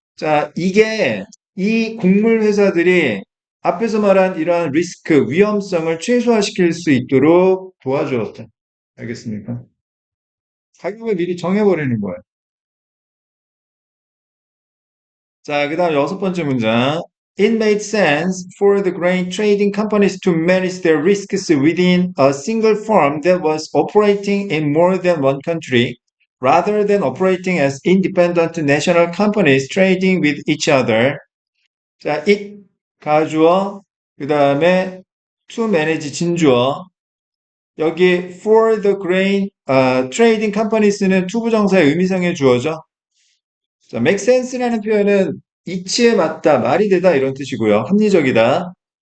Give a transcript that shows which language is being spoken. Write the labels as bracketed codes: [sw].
[ko] 자, 이게 이 곡물 회사들이 앞에서 말한 이러한 리스크, 위험성을 최소화시킬 수 있도록 도와주었다. 알겠습니까? 가격을 미리 정해버리는 거예요. 자, 그 다음 여섯 번째 문장. [en] It made sense for the grain trading companies to manage their risks within a single firm that was operating in more than one country, rather than operating as independent national companies trading with each other. [ko] 자, it 가주어, 그 다음에 to manage 진주어, 여기 [en] for the grain trading companies [ko] 는 투부정사의 의미상의 주어죠. 자, make sense라는 표현은 이치에 맞다, 말이 되다 이런 뜻이고요. 합리적이다.